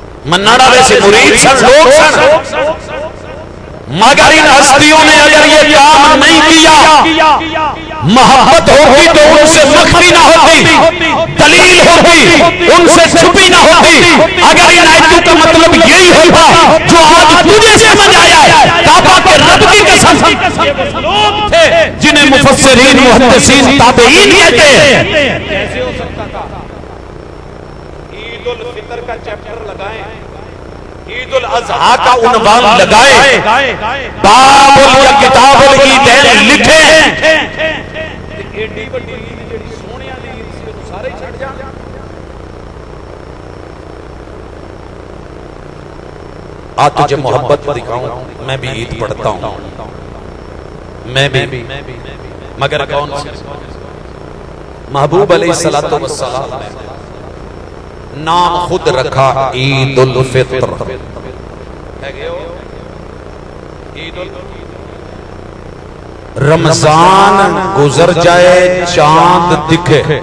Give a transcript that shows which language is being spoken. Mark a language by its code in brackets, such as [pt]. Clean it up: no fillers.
[ur] مناڑا ویسے مرید سن، لوگ سن، مگر ان ہستیوں نے اگر یہ کام نہیں کیا، محبت ہوتی تو ان سے مخفی نہ ہوتی، دلیل ہوتی ان سے چھپی نہ ہوتی، اگر ان آیتوں کا مطلب یہی ہوتا جو آج تجھے سمجھ آیا ہے، کعبہ کے رب کی قسم لوگ تھے جنہیں مفسرین محدثین تابعین کہتے ہیں، کیسے ہو سکتا تھا؟ عید الفطر کا چیپٹر لگائیں، عید الاضحیٰ کا عنوان لگائیں، باب یا کتاب العیدین لکھیں، [pa] ایڈی بڑی عید جڑی سونیاں دی عید سی او سارے چھڑ جان۔ [ur] آ تجھے محبت دکھاؤں، میں بھی عید پڑھتا ہوں، میں بھی، مگر کون سے؟ محبوب علیہ السلام نے نام خود رکھا عید الفطر، رمضان گزر جائے چاند دکھے،